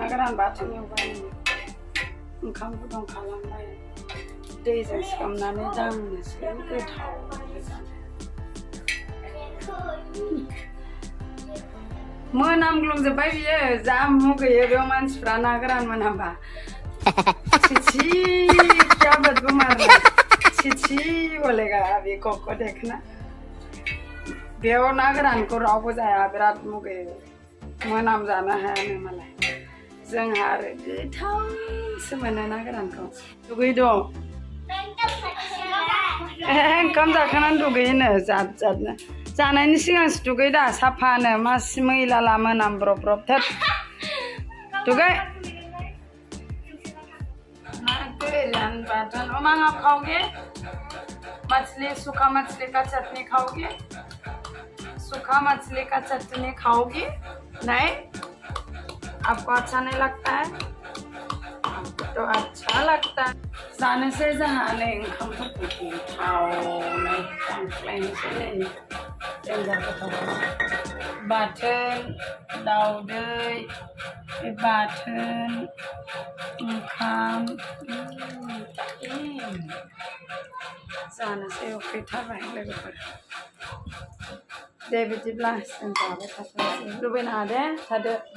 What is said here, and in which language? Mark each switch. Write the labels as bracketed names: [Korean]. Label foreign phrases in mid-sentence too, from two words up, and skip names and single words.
[Bodo] गोरान बाथोन एवबाय ओंखाम गुदुं खालामबाय दैजों सोमनानै दांनोसै गोथाव मोनामग्लुंजोब्बाय बियो जा मुगैयो बेयाव मानसिफ्रा ना गोरान मोनामबा [Hindi] छिछि क्या बदबू मार छिछि बोलेगा अभी को देखना [Bodo] बेयाव ना गोरानखौ रावबो जाया बिराद मुगैयो मोनामजानो हायानो मालाय जोंहा आरो गोथावसो मोनो ना गोरानखौ दुगै दं ओंखाम जाखांनानै दुगैयोनो जादनो जानायनि सिगांसो दुगै दा साफानो मासि मैला मोनामब्रब थेब दुगै ना गोरान बाथोन मा [Hindi] खाओगे मछली सूखा मछली का चटनी खाओगी? सूखा मछली का चटनी खाओगी? नहीं, आपको अच्छा नहीं लगता है? तो अच्छा लगता है जाने से जहाँ नहीं हम [Bodo] बाथोन दाउदै बाथोन ओंखाम जानोसै उखैथारबाय लोगोफोर दे बिदिब्ला जों जाबाय थाथोंसै लुबैनाङा दे थादो